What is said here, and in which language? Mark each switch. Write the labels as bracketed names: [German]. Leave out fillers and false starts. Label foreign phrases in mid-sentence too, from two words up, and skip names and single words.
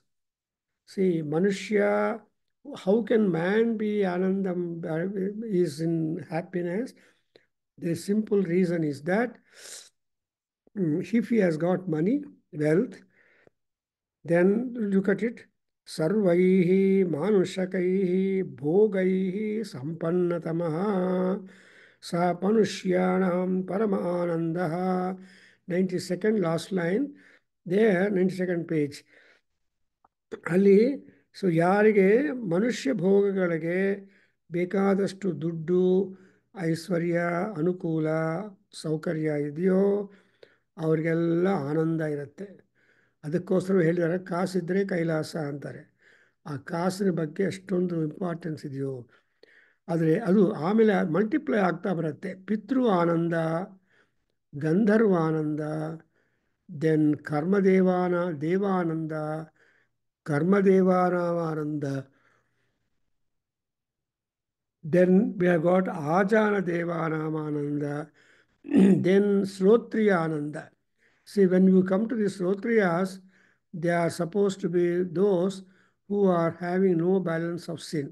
[English] See, Manushya, how can man be Anandam, is in happiness? The simple reason is that if he has got money, wealth, then look at it. [Sanskrit] Sarvaihi manushakaihi bhogaihi sampannatamaha sa panushyanam parama anandaha. [English] 92nd last line. There, 92nd page. [Kannada] ಅಲ್ಲಿ ಸೊ ಯಾರಿಗೆ ಮನುಷ್ಯ ಭೋಗಗಳಿಗೆ ಬೇಕಾದಷ್ಟು ದುಡ್ಡು ಐಶ್ವರ್ಯ ಅನುಕೂಲ ಸೌಕರ್ಯ ಇದೆಯೋ ಅವ್ರಿಗೆಲ್ಲ ಆನಂದ ಇರುತ್ತೆ. ಅದಕ್ಕೋಸ್ಕರ ಹೇಳಿದ್ದಾರೆ ಕಾಸಿದ್ರೆ ಕೈಲಾಸ ಅಂತಾರೆ. ಆ ಕಾಸಿನ ಬಗ್ಗೆ ಎಷ್ಟೊಂದು ಇಂಪಾರ್ಟೆನ್ಸ್ ಇದೆಯೋ. ಆದರೆ ಅದು ಆಮೇಲೆ ಮಲ್ಟಿಪ್ಲೈ ಆಗ್ತಾ ಬರುತ್ತೆ. ಪಿತೃ ಆನಂದ, ಗಂಧರ್ವ ಆನಂದ, ದೆನ್ ದೇವಾನಂದ, [English] Karmadevananda. Then we have got Ajana Devanamananda. Then Srotriyananda. See, when you come to the Srotriyas, they are supposed to be those who are having no balance of sin.